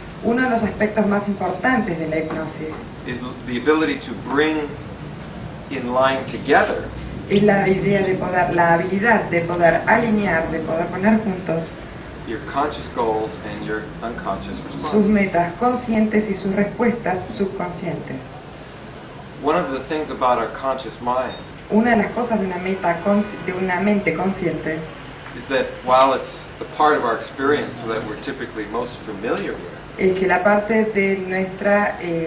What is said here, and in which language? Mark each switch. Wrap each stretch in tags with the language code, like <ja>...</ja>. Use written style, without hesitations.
<es>Uno de los aspectos más importantes de la hipnosis</es> <en>is the ability to bring in line together</en> <es>es la habilidad de poder alinear, de poder poner juntos</es> <en>your conscious goals and your unconscious</en> <es>sus</es> <en>response.</en> <es>metas conscientes y sus respuestas subconscientes.</es> <en>One of the things about our conscious mind</en> <es>Una de las cosas de una mente consciente</es> <en>is that while it's the part of our experience that we're typically most familiar with,</en> <es>es que la parte de nuestra</es>